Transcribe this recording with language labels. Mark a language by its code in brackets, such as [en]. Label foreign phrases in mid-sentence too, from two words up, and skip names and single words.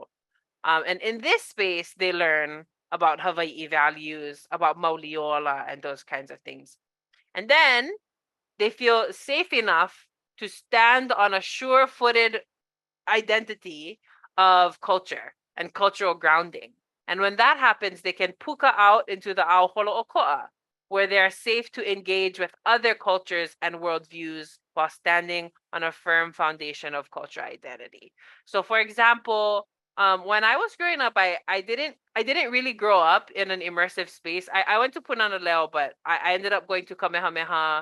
[en] And in this space, they learn about Hawaiʻi values, about Mauli Ola, and those kinds of things. And then they feel safe enough to stand on a sure-footed identity of culture and cultural grounding. And when that happens, they can puka out into the [haw] ao holoʻokoʻa, [en] where they are safe to engage with other cultures and worldviews while standing on a firm foundation of cultural identity. So, for example, when I was growing up, I didn't really grow up in an immersive space. I went to Pua Noeau, but I ended up going to Kamehameha.